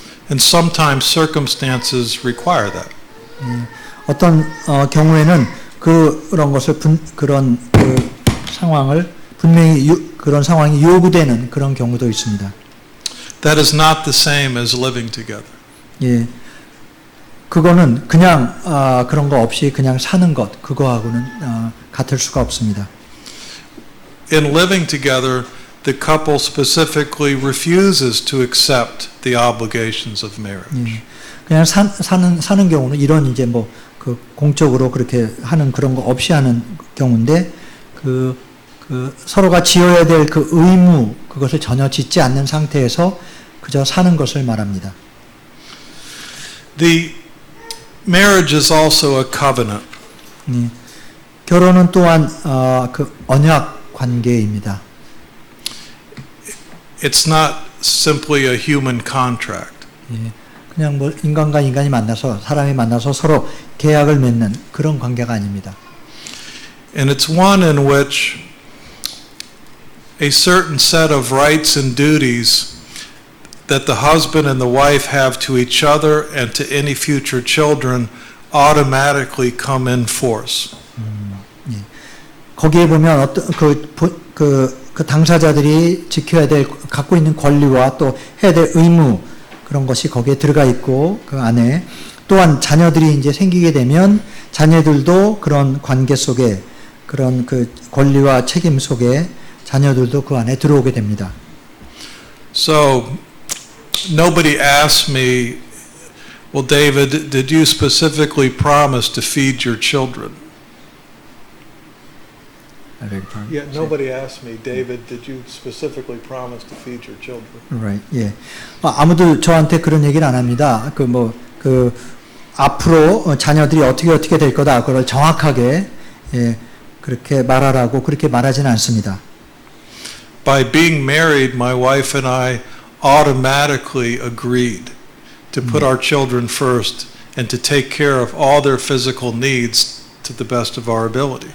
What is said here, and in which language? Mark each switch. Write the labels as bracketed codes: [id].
[en] And sometimes circumstances require that. [ko] 어떤 경우에는 그런 것을 그런 상황을 분명히 그런 상황이 요구되는 그런 경우도 있습니다. [en] That is not the same as living together. [ko] 예, 그거는 그냥 그런 거 없이 그냥 사는 것 그거하고는 같을 수가 없습니다. [en] In living together, the couple specifically refuses to accept the obligations of marriage. [ko] 예, 그냥 사는 경우는 이런 이제 뭐 그 공적으로 그렇게 하는 그런 거 없이 하는 경우인데 그 서로가 지어야 될 그 의무 그것을 전혀 짓지 않는 상태에서 그저 사는 것을 말합니다. [en] The marriage is also a covenant. [ko] 결혼은 또한 그 언약 관계입니다. [en] It's not simply a human contract. [ko] 그냥 뭐 인간과 인간이 만나서 사람이 만나서 서로 계약을 맺는 그런 관계가 아닙니다. [en] And it's one in which a certain set of rights and duties that the husband and the wife have to each other and to any future children automatically come in force. [ko] 거기에 보면 어떤 그 당사자들이 지켜야 될 갖고 있는 권리와 또 해야 될 의무 그런 것이 거기에 들어가 있고 그 안에 또한 자녀들이 이제 생기게 되면 자녀들도 그런 관계 속에 그런 그 권리와 책임 속에 자녀들도 그 안에 들어오게 됩니다. [en] So nobody asked me, well, David, did you specifically promise to feed your children? Yeah, nobody asked me, David, did you specifically promise to feed your children? [ko] Right. 예. 아무도 저한테 그런 얘기를 안 합니다. 그 앞으로 자녀들이 어떻게 될 거다. 그걸 정확하게 그렇게 말하라고 그렇게 말하지는 않습니다. [en] By being married, my wife and I automatically agreed to put our children first and to take care of all their physical needs to the best of our ability.